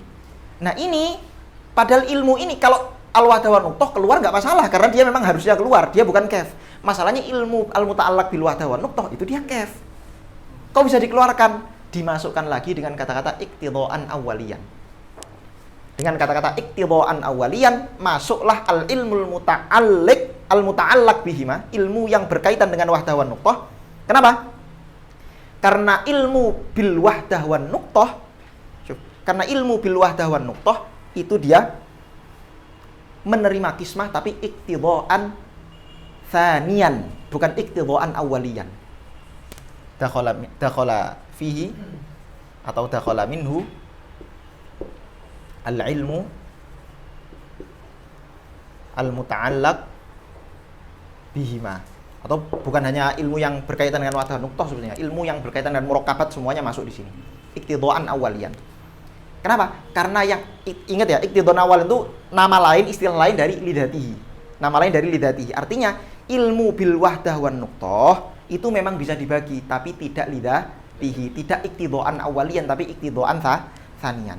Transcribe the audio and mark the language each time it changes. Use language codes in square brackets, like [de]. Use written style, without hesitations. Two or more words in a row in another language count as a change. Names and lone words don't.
[id] Nah ini, padahal ilmu ini kalau [ar] الوحدة والنقطة [id] keluar nggak masalah karena dia memang harusnya keluar, dia bukan kaf. Masalahnya [ar] علم المتعلق بالوحدة والنقطة [id] itu dia kaf. Kok bisa dikeluarkan? Dimasukkan lagi dengan kata-kata [ar] اقتضاء أوليا. [id] Dengan kata-kata [ar] اقتضاء أوليا [id] masuklah [ar] العلم المتعلق بهما, [id] ilmu yang berkaitan dengan [ar] وحدة ونقطة. [id] Kenapa? Karena [ar] علم بالوحدة والنقطة, [id] karena [ar] علم بالوحدة والنقطة [id] itu dia menerima kismah tapi [ar] اقتضاء ثانيا, [id] bukan [ar] اقتضاء أوليا. دخل فيه atau دخل منه العلم المتعلق بهما, [id] atau bukan hanya ilmu yang berkaitan dengan [ar] وحدة نقطة [id] sebenarnya, ilmu yang berkaitan dengan murakabat semuanya masuk di sini. [ar] اقتضاء أوليا. [id] Kenapa? Karena yang ingat ya, [ar] اقتضاء أول [id] itu nama lain, istilah lain dari lidatihi. Nama lain dari lidatihi. Artinya [ar] علم بالوحدة والنقطة [id] itu memang bisa dibagi, tapi tidak lidatihi, tidak [ar] اقتضاء أوليا, [id] tapi [ar] اقتضاء ثانيا.